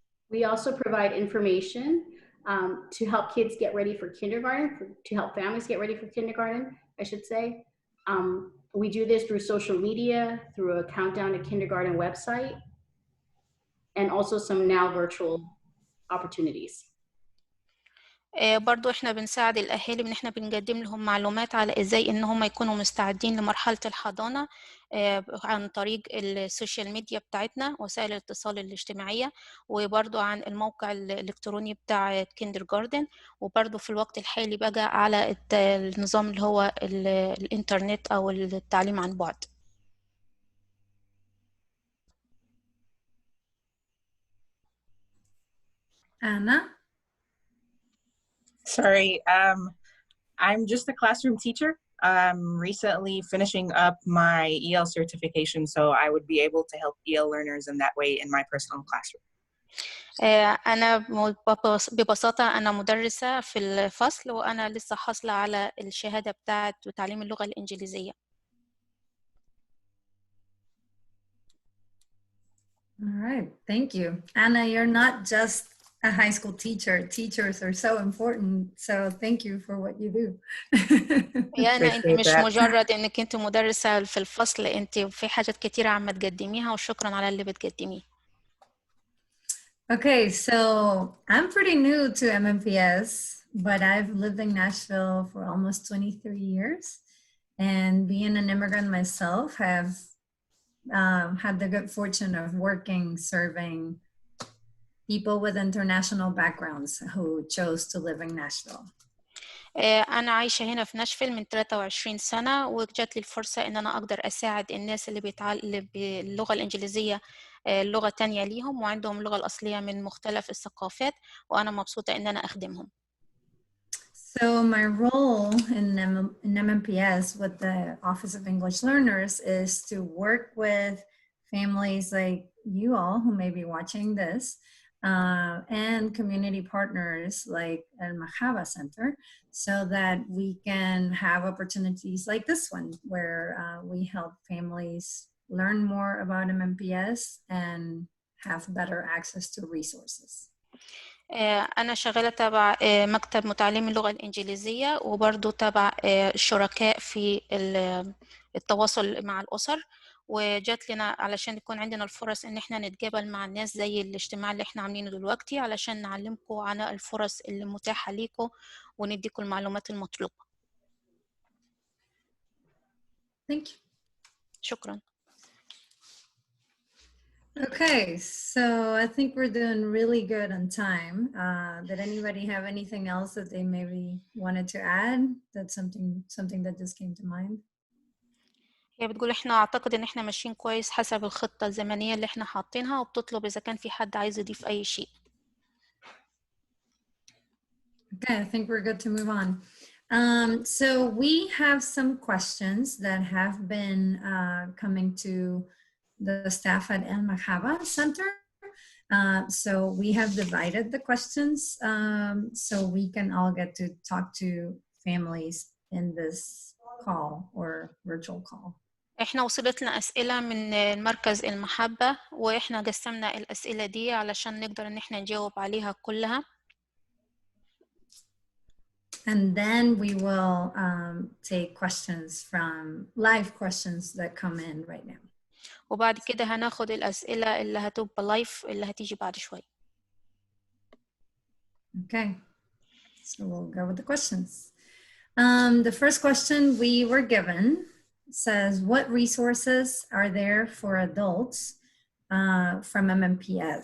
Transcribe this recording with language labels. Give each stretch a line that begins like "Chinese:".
English: We also provide information to help kids get ready for kindergarten, to help families get ready for kindergarten, I should say. We do this through social media, through a Countdown to Kindergarten website, and also some now virtual opportunities.
Arabic: برضو احنا بنساعد الأهالي إن احنا بنقدم لهم معلومات على إزاي إن هم يكونوا مستعدين لمرحلة الحضانة عن طريق السوشيال ميديا بتاعتنا، وسائل الاتصال الاجتماعية، وبرضو عن الموقع الإلكتروني بتاع كيندرجاردن، وبرضو في الوقت الحالي بقى على النظام اللي هو الإنترنت أو التعليم عن بعد.
English: Anna? Sorry, I'm just a classroom teacher. I'm recently finishing up my EL certification, so I would be able to help EL learners in that way in my personal classroom.
Arabic: أنا ببساطة أنا مدرسة في الفصل، وأنا لسه حاصلة على الشهادة بتاعة تعليم اللغة الإنجليزية.
English: All right, thank you. Anna, you're not just a high school teacher. Teachers are so important, so thank you for what you do.
Arabic: يا أنا أنت مش مجرد إنك أنت مدرسة في الفصل، أنت في حاجات كتيرة عم تقدميها، وشكرا على اللي بتقدميه.
English: Okay, so I'm pretty new to MNPS, but I've lived in Nashville for almost 23 years. And being an immigrant myself, have had the good fortune of working, serving people with international backgrounds who chose to live in Nashville.
Arabic: أنا عايشة هنا في ناشفيل من 23 سنة، وجات لي الفرصة إن أنا أقدر أساعد الناس اللي بيتعلم باللغة الإنجليزية لغة تانية ليهم، وعندهم اللغة الأصلية من مختلف الثقافات، وأنا مبسوطة إن أنا أخدمهم.
English: So my role in MNPS with the Office of English Learners is to work with families like you all who may be watching this and community partners like Elmahaba Center so that we can have opportunities like this one where we help families learn more about MNPS and have better access to resources.
Arabic: أنا شغالة تبع مكتب متعلمي اللغة الإنجليزية وبرضو تبع الشركاء في التواصل مع الأسر وجات لنا علشان يكون عندنا الفرص إن إحنا نتقابل مع الناس زي الاجتماع اللي إحنا عاملينه دلوقتي علشان نعلمكم عن الفرص اللي متاحة ليكم ونديكم المعلومات المطلوبة.
English: Thank you.
Arabic: شكرا.
English: Okay, so I think we're doing really good on time. Did anybody have anything else that they maybe wanted to add? That's something that just came to mind.
Arabic: هي بتقول إحنا أعتقد إن إحنا ماشيين كويس حسب الخطة الزمنية اللي إحنا حاطينها وبتطلب إذا كان في حد عايز يضيف أي شيء.
English: Okay, I think we're good to move on. So we have some questions that have been coming to the staff at Elmahaba Center. So we have divided the questions so we can all get to talk to families in this call or virtual call.
Arabic: إحنا وصلت لنا أسئلة من مركز المحبة وإحنا قسمنا الأسئلة دي علشان نقدر إن إحنا نجاوب عليها كلها.
English: And then we will take questions from live questions that come in right now.
Arabic: وبعد كده هناخد الأسئلة اللي هتبقى لايف اللي هتيجي بعد شوي.
English: Okay, so we'll go with the questions. The first question we were given says, what resources are there for adults from MNPS?